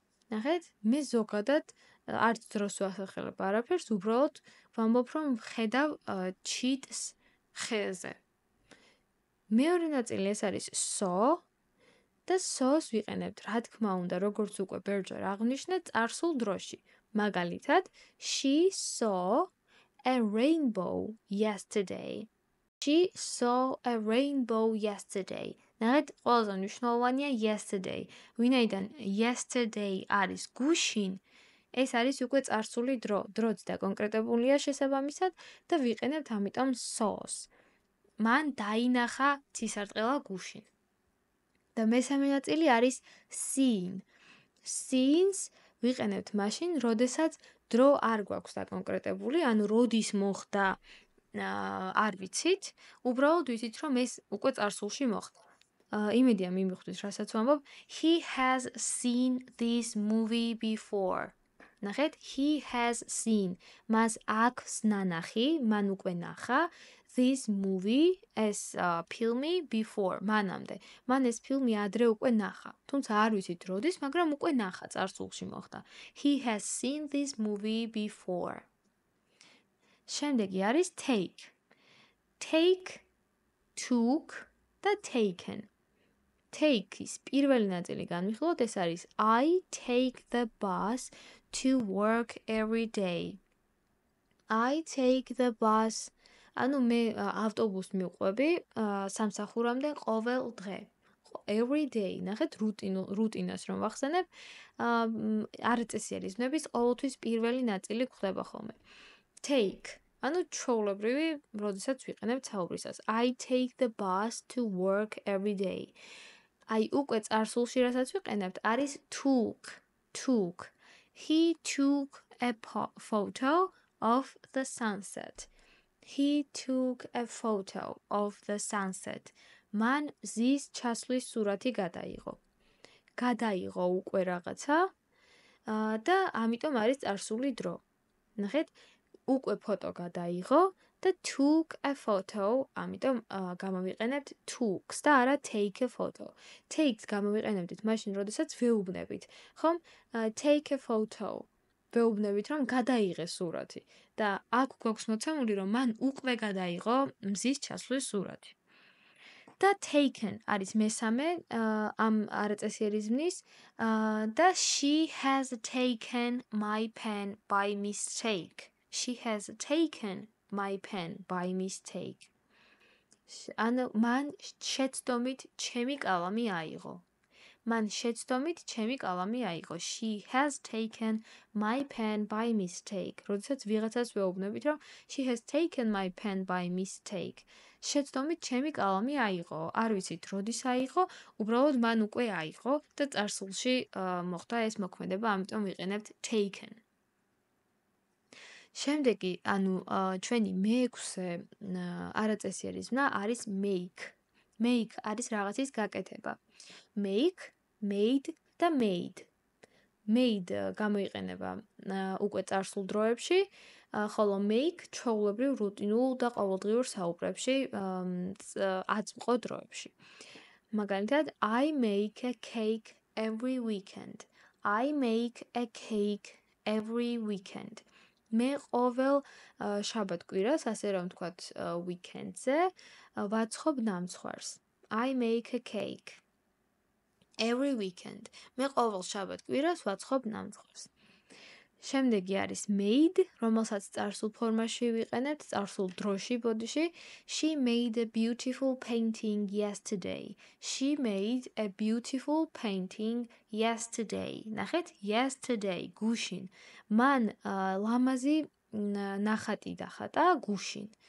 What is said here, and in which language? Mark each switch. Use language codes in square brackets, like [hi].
[ka] ნახეთ, მე ზოგადად არც დროს ვასახელებ არაფერს, უბრალოდ ვამბობ, რომ ვხედავ ჩიტს ხეზე. მეორე ნაწილი ეს არის saw და saw-ს ვიყენებთ, რა თქმა უნდა, როგორც უკვე ბევრჯერ აღვნიშნეთ, წარსულ დროში. [en] მაგალითად, she saw a rainbow yesterday. She saw a rainbow yesterday. [ka] ნახეთ, ყველაზე მნიშვნელოვანია yesterday. ვინაიდან yesterday არის გუშინ, ეს არის უკვე წარსული დრო. დროც დაკონკრეტებულია შესაბამისად და ვიყენებთ ამიტომ saw-ს. მან დაინახა ცისარტყელა გუშინ. და მესამე ნაწილი არის seen. Seen-ს ვიყენებთ მაშინ, როდესაც დრო არ გვაქვს დაკონკრეტებული, ანუ როდის მოხდა არ ვიცით, უბრალოდ ვიცით, რომ ეს უკვე წარსულში მოხდა. იმედია მიმიხვდით, რასაც ვამბობ. [en] He has seen this movie before. ნახეთ, he has seen. [ka] მას აქვს ნანახი, მან უკვე ნახა [en] this movie, [ka] ეს ფილმი before, მანამდე. მან ეს ფილმი ადრე უკვე ნახა. თუმცა არ ვიცით როდის, მაგრამ უკვე ნახა, წარსულში მოხდა. [en] He has seen this movie before. [ka] შემდეგი არის take. [en] Take, took და taken. [ka] Take-ის პირველი ნაწილი განვიხილოთ, ეს არის [en] I take the bus to work every day. I take the bus. [ka] ანუ მე ავტობუსს მივყვები სამსახურამდე ყოველ დღე. [en] Every day. [ka] ნახეთ, რუტინას რომ ვახსენებ, არაწესიერი ზმნების ყოველთვის პირველი ნაწილი გვხდება ხოლმე. Take. ანუ ჩვეულებრივი, როდესაც ვიყენებთ საუბრისას. [en] I take the bus to work every day. [ka] აი უკვე წარსულში რასაც ვიყენებთ, არის took. [en] Took. He took a photo of the sunset. He took a photo of the sunset. [ka] მან მზის ჩასვლის სურათი გადაიღო. გადაიღო უკვე რაღაცა და ამიტომ არის წარსული დრო. ნახეთ, უკვე ფოტო გადაიღო და [en] took a photo, [ka] ამიტომ გამოვიყენებთ took-ს და არა take a photo. Take-ს გამოვიყენებდით მაშინ, როდესაც ვეუბნებით, ხომ? [en] Take a photo. [ka] ვეუბნებით, რომ გადაიღეს სურათი და აქ გვაქვს მოცემული, რომ მან უკვე გადაიღო მზის ჩასვლის სურათი. [en] და taken [ka] არის მესამე ამ არაწესიერიზმის და [en] she has taken my pen by mistake. She has taken my pen by mistake. [ka] ანუ მან შეცდომით ჩემი კალამი აიღო. მან შეცდომით ჩემი კალამი აიღო. [en] She has taken my pen by mistake. [ka] როდესაც ვიღაცას ვეუბნებით, რომ [en] she has taken my pen by mistake. [ka] შეცდომით ჩემი კალამი აიღო. არ ვიცით, როდის აიღო, უბრალოდ მან უკვე აიღო და წარსულში მოხდა ეს მოქმედება, ამიტომ ვიყენებთ taken. შემდეგი, ანუ ჩვენი მეექვსე არაწესიერიზმნა არის make. Make არის რაღაცის გაკეთება. [en] Make, made და made. [ka] Made გამოიყენება უკვე წარსულ დროებში, ხოლო make ჩვეულებრივ რუტინულ და ყოველდღიურ საუბრებში აწმყო დროებში. [en] მაგალითად, I make a cake every weekend. I make a cake every weekend. [ka] მე ყოველ შაბათ-კვირას, ასე რომ ვთქვათ, weekend-ზე ვაცხობ ნამცხვარს. [en] I make a cake every weekend. [ka] მე ყოველ შაბათ-კვირას ვაცხობ ნამცხვარს. შემდეგი არის made, რომელსაც წარსულ ფორმაში ვიყენებთ, წარსულ დროში ბოდიში. [en] She made a beautiful painting yesterday. She made a beautiful painting yesterday. [ka] ნახეთ, yesterday, გუშინ. მან ლამაზი ნახატი დახატა გუშინ.